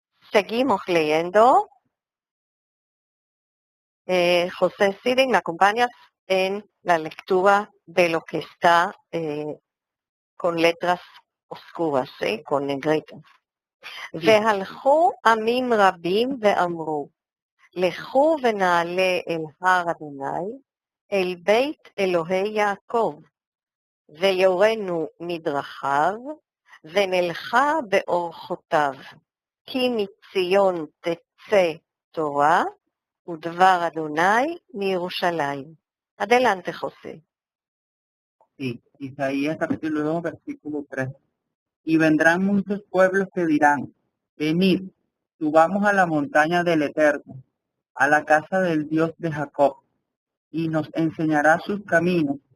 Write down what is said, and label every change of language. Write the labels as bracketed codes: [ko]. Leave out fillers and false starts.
[es] Seguimos leyendo. José Siding, ¿me acompañas en la lectura de lo que está con letras oscuras, ¿sí? Con negritas? [he] והלכו עמים רבים ואמרו, לכו ונעלה אל הר אדוני, אל בית אלוהי יעקב, ויורנו מדרכיו, ונלכה באורחותיו, כי מציון תצא תורה, ודבר אדוני מירושלים. [es] Adelante, José. Sí, Isaías capítulo 2, versículo 3. Y vendrán muchos pueblos que dirán, venid, subamos a la montaña del Eterno, a la casa del Dios de Jacob, y nos enseñará sus caminos,